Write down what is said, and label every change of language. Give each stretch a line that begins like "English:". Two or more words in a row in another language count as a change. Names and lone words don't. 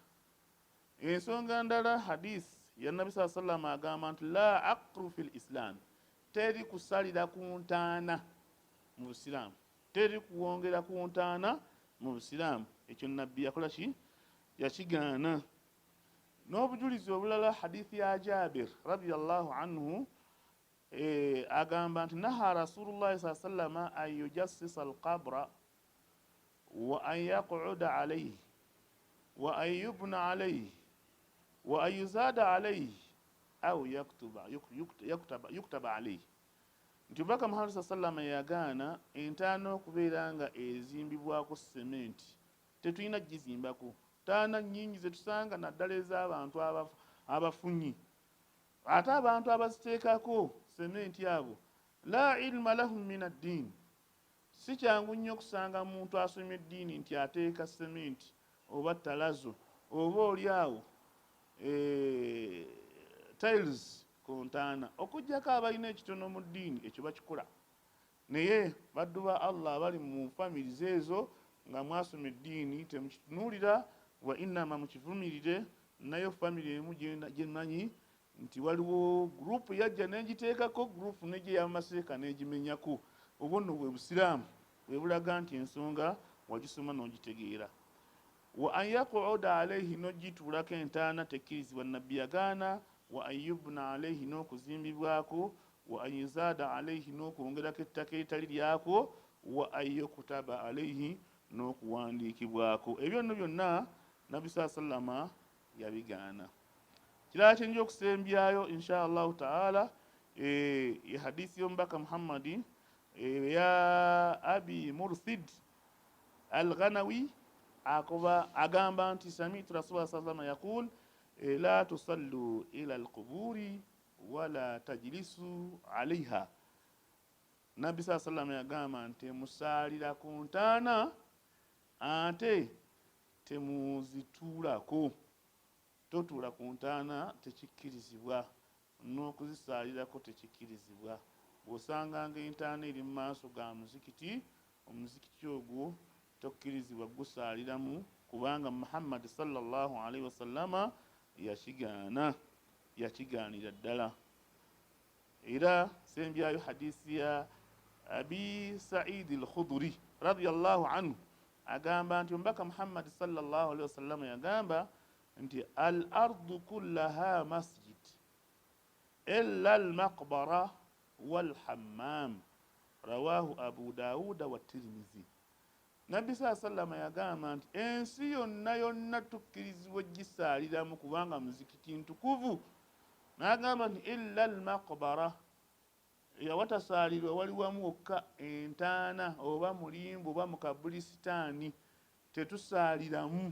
Ganda: Ensonga ndala hadisi ya nabbi
Arabic: صلى الله عليه وسلم
Ganda: agamba nti
Arabic: لا عقر في الإسلام,
Ganda: teri kusalira ku ntaana mu Busiraamu, teri kuwongera ku ntaana mu Busiraamu. Ekyo nabbi yakola ki? Yakigaana. N'obujulizi obulala hadithi ya Jabir
Arabic: رضي الله عنه
Ganda: agamba nti
Arabic: نهى رسول الله صلى وسلم أن يجصص القبر وأن يقعد عليه وأن يبنى عليه وأن يزاد عليه أو يكتب عليه.
Ganda: Nti Omubaka Muhammad
Arabic: صلى وسلم
Ganda: yagaana entaana okubeera nga ezimbibwako sementi, tetulina gizimbako. Ntaana nnyingi zetusanga naddala ez'abantu abafunyi, ate abantu abaziteekako sementi abo
Arabic: لا علم لهم من الدين,
Ganda: si kyangu nnyo okusanga muntu asomye eddiini nti ateeka sementi oba talazo oba oliawo tiles ku ntaana, okuggyako abalina ekitono mu ddiini ekyo bakikola. Naye baddu ba Allah abali mu families ezo nga mwasoma eddiini temukitunuulira,
Arabic: وإنما
Ganda: mukivumirire. Nayo family emu gyemanyi nti waliwo gurupu yajja negiteekako, gurupu nejja yamaseeka negimenyako. Obwo nno bwe busiraamu bwe bulaga nti ensonga wagisoma n'ogitegeera.
Arabic: وأن يقعد عليه,
Ganda: n'ogituulako entaana tekkirizibwa, nabbi yagaana.
Arabic: وأن يبنى عليه, n'okuzimbibwako. وأن يزاد عليه,
Ganda: n'okwongerako ettaka eritali lyako.
Arabic: وأن يكتب عليه, n'okuwandiikibwako.
Ganda: Ebyo nno byonna nabbi
Arabic: صلى وسلم
Ganda: yabigaana. Kirala kyenja okusembyayo
Arabic: إن شاء الله تعالى
Ganda: hadisi y'omubaka Muhammadi ya abi Murthid al-Ghanawi agamba nti
Arabic: سمعت رسول الله صلى الله عليه وسلم يقول لا تصلوا إلى القبور ولا تجلسوا عليها.
Ganda: Nabbi
Arabic: صلى الله عليه وسلم
Ganda: yagamba nti musaalira ku ntaana ate temuzituulako. Totuula ku ntaana tekikkirizibwa, n'okuzisaalirako tekikkirizibwa. Bw'osanganga entaana eri mu maaso ga muzikiti, omuzikiti ogwo tokkirizibwa gusaaliramu, kubanga Muhammad
Arabic: صلى الله عليه وسلم
Ganda: yakigaanira ddala. Era sembyayo hadisi ya abi Sa'id al-Khudri
Arabic: رضي الله عنه
Ganda: agamba nti Omubaka Muhammad
Arabic: صلى الله عليه وسلم
Ganda: yagamba nti
Arabic: الأرض كلها مسجد إلا المقبرة والحمام رواه أبو داود والترمذي.
Ganda: Nabbi sallama yagamba nti ensi yonna yonna tukkirizibwa gisaaliramu kubanga muzikiti ntukuvu. N'agamba nti
Arabic: إلا المقبرة,
Ganda: yawatasaalirwa wali wamu wokka, entaana oba mulimbo oba mukabulisitaani tetusaaliramu.